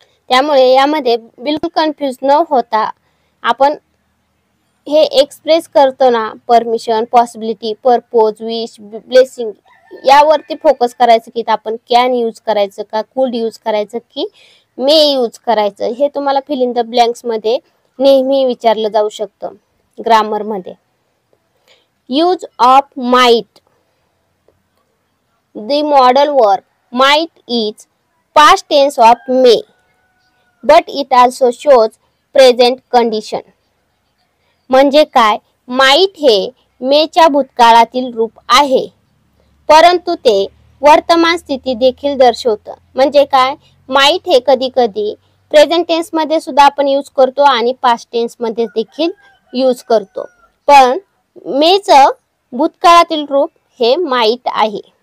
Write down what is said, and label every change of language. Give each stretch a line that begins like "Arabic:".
Marathi: त्यामुळे यामध्ये बिलकुल कन्फ्यूज न होता आपण हे एक्सप्रेस करतो ना, permission, possibility, purpose, wish, blessing, यावरती फोकस करायचं की आपण कॅन यूज करायचं का, कुल्ड यूज करायचं की मे यूज करायचं. हे तुम्हाला फिल इन द ब्लँक्स मध्ये नेहमी विचारलं जाऊ शकतं ग्रामर मध्ये.
English: Use of might. The modal verb might is past tense of may, but it also shows present condition.
Marathi: म्हणजे काय? माइट हे मेच्या भूतकाळातील रूप आहे, परंतु ते वर्तमान स्थिती देखील दर्शवतं. म्हणजे काय? माइट हे कधी कधी प्रेझेंट टेन्स मध्ये सुद्धा आपण यूज करतो आणि पास्ट टेन्स मध्ये देखील यूज करतो, पण मेचं भूतकाळातील रूप हे माइट आहे.